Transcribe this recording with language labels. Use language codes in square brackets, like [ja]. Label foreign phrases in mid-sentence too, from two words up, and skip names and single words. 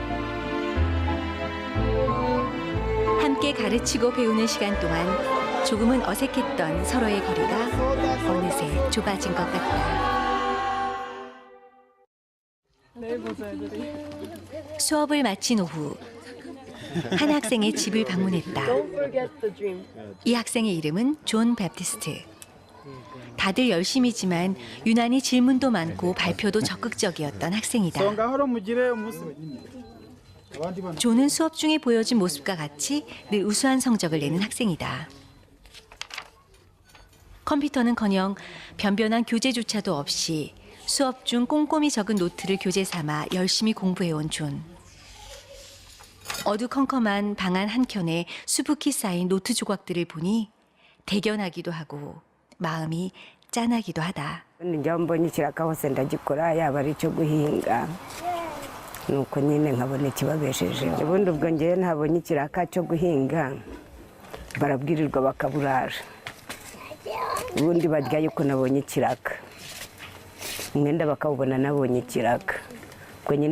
[ko] 함께 가르치고 배우는 시간 동안 조금은 어색했던 서로의 거리가 어느새 좁아진 것 같다. 내일 보자, 애들이. 수업을 마친 오후 한 학생의 집을 방문했다. [en] Don't forget the dream. [ko] 이 학생의 이름은 존 베프티스트. 다들 열심이지만 유난히 질문도 많고 발표도 적극적이었던 학생이다. 존은 수업 중에 보여준 모습과 같이 늘 우수한 성적을 내는 학생이다. 컴퓨터는커녕 변변한 교재조차도 없이 수업 중 꼼꼼히 적은 노트를 교재 삼아 열심히 공부해온 존. 어두컴컴한 방 안 한켠에 수북히 쌓인 노트 조각들을 보니 대견하기도 하고 마음이 짠하기도 하다. [rw] njya mbonye ikiraka hose ndagikora yaba ari icyo guhinga nuko nyine nkabona ikibabeshejeho ubundi ubwo ngewe ntabonye ikiraka cyo guhinga barabwirirwa bakaburara ubundi barya yuko nabonye ikiraka umwenda bakawubona nabonye ikiraka ubwo nyine